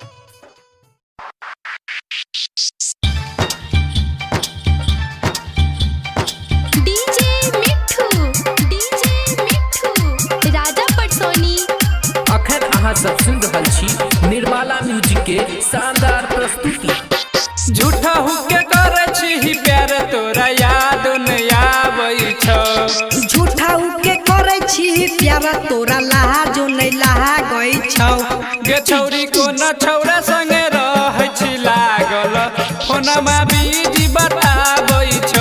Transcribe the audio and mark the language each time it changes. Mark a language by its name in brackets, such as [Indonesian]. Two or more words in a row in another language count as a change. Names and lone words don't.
[Maithili] राजा पटसोनी अखन अहाँ सब सुन रहल छी निर्मला म्यूजिक के शानदार प्रस्तुति। [Angika] झूठा हुके करे छी प्यार तोरा याद नहीं आबै छौ। झूठा हुके करे छी प्यार तोरा लाजो नहीं लागै छौ। गे छौरी को न छौरा संगे रहै छी लागल फोनमा बीजी बताबै छौ।